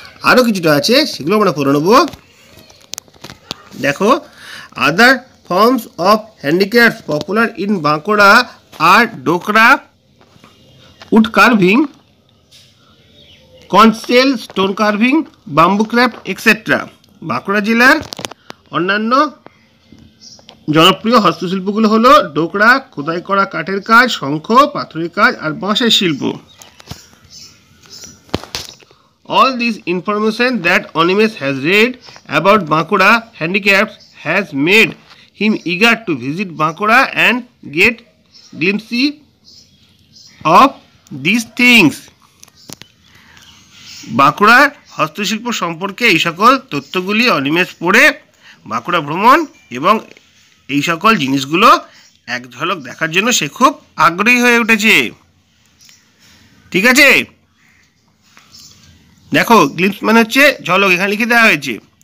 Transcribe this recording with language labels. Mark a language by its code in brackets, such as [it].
[bn] আরও কিছুটা আছে সেগুলো আমরা পড়ে নেব। দেখো [en] Other forms of handicraft popular in Bankura আর Dokra, wood carving, conch shell, stone carving, bamboo craft etcetera. [bn] Bankura জেলার অন্যান্য জনপ্রিয় হস্তশিল্পগুলো হলো ডোকরা, খোদাই করা কাঠের কাজ, শঙ্খ, পাথরের কাজ আর বাঁশের শিল্প। [en] All this information that Onimesh has read about Bankura handicrafts has made him eager to visit Bankura and get glimpses of these things. [bn] বাঁকুড়ার হস্তশিল্প সম্পর্কে এই সকল তথ্যগুলি অনিমেষ পড়ে বাঁকুড়া ভ্রমণ এবং এই সকল জিনিসগুলো এক ঝলক দেখার জন্য সে খুব আগ্রহী হয়ে উঠেছে। ঠিক আছে, দেখো গ্লিম্পস মানে হচ্ছে ঝলক, এখানে লিখে দেওয়া হয়েছে।